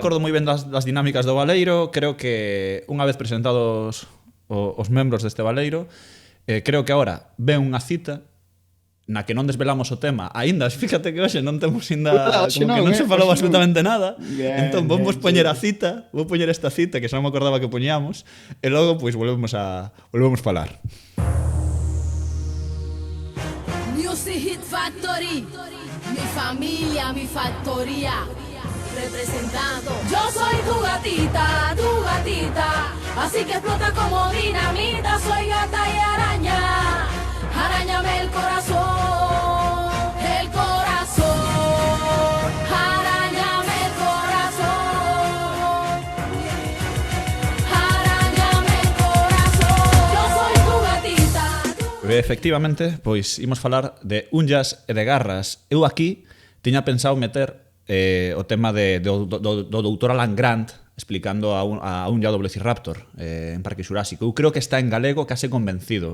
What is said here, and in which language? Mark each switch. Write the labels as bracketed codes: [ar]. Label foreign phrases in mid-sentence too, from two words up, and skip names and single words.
[gl] acordo moi ben das dinámicas do Baleiro. Creo que unha vez presentados os membros deste Baleiro, creo que agora ven unha cita na que non desvelamos o tema. Aínda, fíjate que hoxe non temos ainda Hoxe como que non, non se falou hoxe non. absolutamente nada. Bien, Entón vamos bien, poñer sí. a cita, vou poñer esta cita que xa non me acordaba que poñíamos e logo pois volvemos falar. [es] Music Hit Factory, mi familia, mi factoría, representando. Yo soy tu gatita, así que explota como dinamita. Soy gata y araña, arañame el corazón, arañame el corazón, arañame el corazón. Yo soy tu gatita. [gl] Efectivamente, pois imos falar de unllas e de garras. Eu aquí tiña pensado meter o tema do doutor Alan Grant explicando a unlla do Velociraptor en Parque Xurásico. Eu creo que está en galego case convencido.